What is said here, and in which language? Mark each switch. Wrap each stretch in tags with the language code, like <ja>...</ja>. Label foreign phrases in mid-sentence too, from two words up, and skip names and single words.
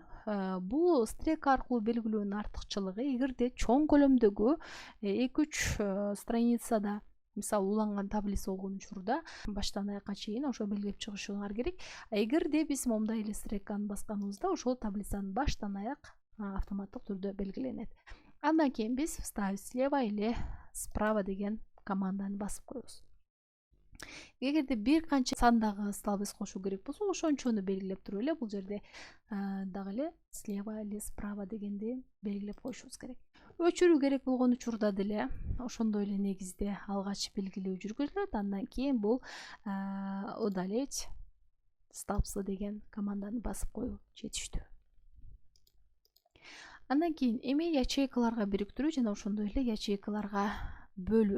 <ky>Бул стрелка аркылуу белгилөөнүн артыкчылыгы, эгерде чоң көлөмдөгү 2-3 страницада мисалы уланган таблица болгон учурда баштан аякка чейин ошо белгилеп чыгышыңар керек. Эгерде биз момундай эле стрелканы басканыбызда ошол таблицанын баштан аяк автоматтык түрдө белгиленет. Андан кийин биз</ky> <ru>вставить слева или справа</ru> <ky>деген команданы басып коебуз. Эгерде бир канча сандагы столбец кошуу керек болсо, ошончону белгилеп туруп эле бул жерде дагы эле</ky> <ru>слева или справа</ru> <ky>дегенди белгилеп коюшубуз керек. Өчүрүү керек болгон учурда деле ошондой эле негизде алгач белгилөө жүргүзүлөт. Андан кийин бул</ky> <ru>удалить столбцы</ru> <ky>деген команданы басып коюу жетиштүү. Андан кийин эми ячейкаларга бириктирүү жана ошондой эле ячейкаларга бөлүү.</ky>